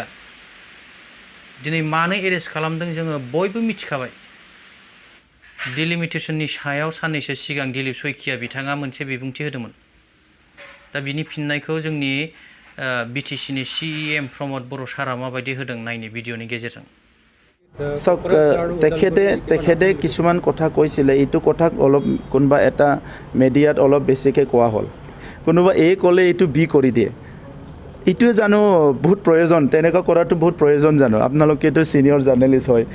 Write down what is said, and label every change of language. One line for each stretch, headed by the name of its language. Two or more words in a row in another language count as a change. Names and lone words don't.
Bodo: दिनै मानो एरेस्ट खालामदों जोङो बयबो मिथिखाबाय। डिलिमिटेसननि सायाव साननैसो सिगां दिलीप सैकिया बिथाङा मोनसे बिबुंथि होदोंमोन। दा बिनि फिननायखौ जोंनि BTCनि CEM प्रमद बर' सारा माबायदि होदों नायनि भिडिअनि गेजेरजों।
Assamese: চাওক তেখেতে কিছুমান কথা কৈছিলে, এইটো কথাক অলপ কোনোবা এটা মিডিয়াত অলপ বেছিকৈ কোৱা হ'ল, কোনোবা এ ক'লে এইটো বি কৰি দিয়ে। এইটোৱে জানো বহুত প্ৰয়োজন, তেনেকুৱা কৰাটো বহুত প্ৰয়োজন জানো? আপোনালোকেতো ছিনিয়ৰ জাৰ্নেলিষ্ট হয়।